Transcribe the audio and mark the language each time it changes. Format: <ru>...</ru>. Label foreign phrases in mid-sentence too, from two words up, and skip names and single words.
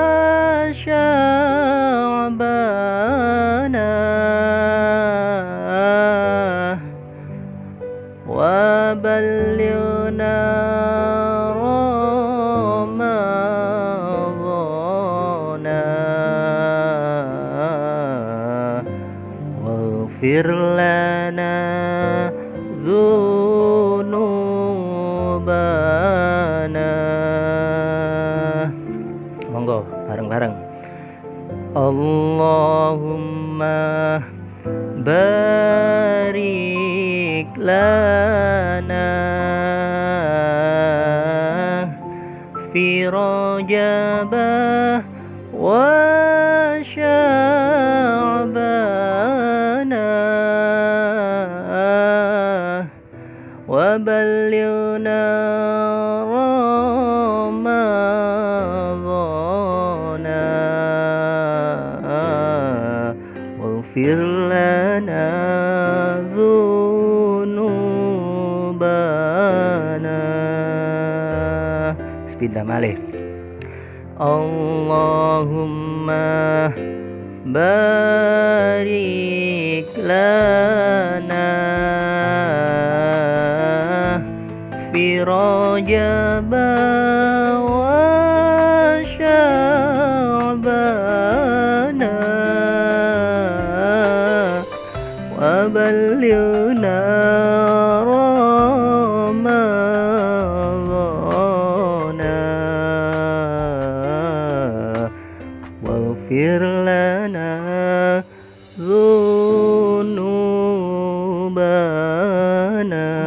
<ar>شعبان وبلغنا رمضان واغفر لنا ذنوبنا.</ar> <jv>Monggo bareng-bareng.</jv> <ar>اللهم بارك لنا في رجب وشعبان وبلغنا واغفر لنا ذنوبنا.</ar> <jv>Sepindah malih.</jv> <ar>اللهم بارك لنا في رجبا وشعبانا وبلغنا رمضانا واغفر لنا ذنوبنا.</ar>